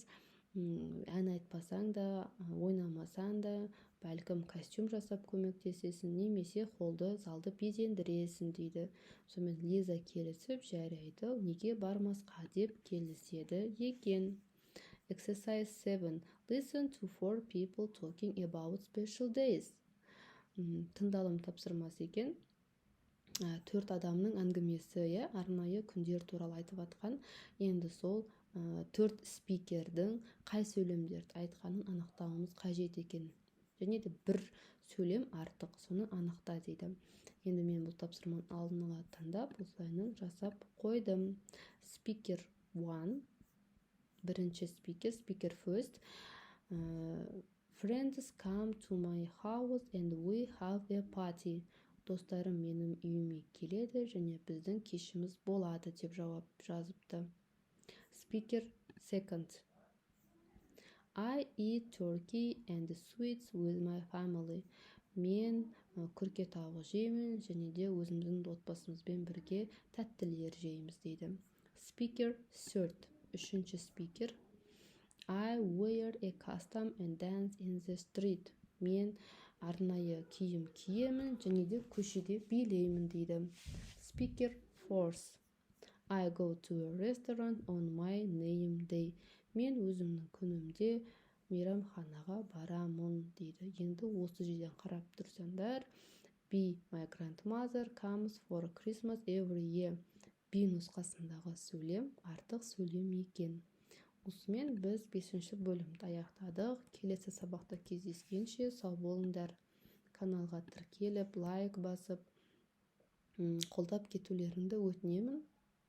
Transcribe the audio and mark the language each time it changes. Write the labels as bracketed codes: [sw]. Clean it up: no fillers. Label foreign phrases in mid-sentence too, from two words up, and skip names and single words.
[kk] Ән айтпасаң да, ойнамасаң да, бәлкім костюм жасап көмектесесің, немесе холды, залды безендіресің дейді. Сонымен Лиза келісіп жарайды, неге бармасқа деп келіседі екен. [en] Exercise 7. Listen to 4 people talking about special days. [kk] Тыңдалым тапсырмасы екен. 4 адамның әңгімесі, арнайы күндер туралы айтып атқан. Енді сол 4 спикердің қай сөйлемдерді айтқанын анықтауымыз қажет екен. Және де бір сөйлем артық, соны анықта дейді. Енді мен бұл тапсырманы алдын ала таңдап, осылайынан жасап қойдым. Speaker 1, бірінші спикер, [en] speaker first. Friends come to my house and we have a party. [kk] Достарым менің үйіме келеді және біздің кешіміз болады деп жауап жазыпты. [en] Speaker Second, I eat turkey and sweets with my family. [kk] Мен күрке тауық жеймін және де өзіміздің отбасымызбен бірге тәттілер жейміз дейді. [en] Speaker third. Үшінші speaker. I wear a costume and dance in the street. [kk] Мен арнайы киім киемін және де көшеде билеймін дейді. [en] Speaker fourth. I go to a restaurant on my name day. [kk] Мен өзімнің күнімде мейрамханаға барамын дейді. Енді осы жерден қарап тұрсаңдар, [en] be my grandmother comes for Christmas every year. [kk] Be нұсқасындағы сөйлем артық сөйлем екен. Осымен біз 5-ші бөлімді аяқтадық. Келесі сабақта кездескенше сау болыңдар. Каналға тіркеліп, лайк басып, қолдап кетулеріңді өтінемін.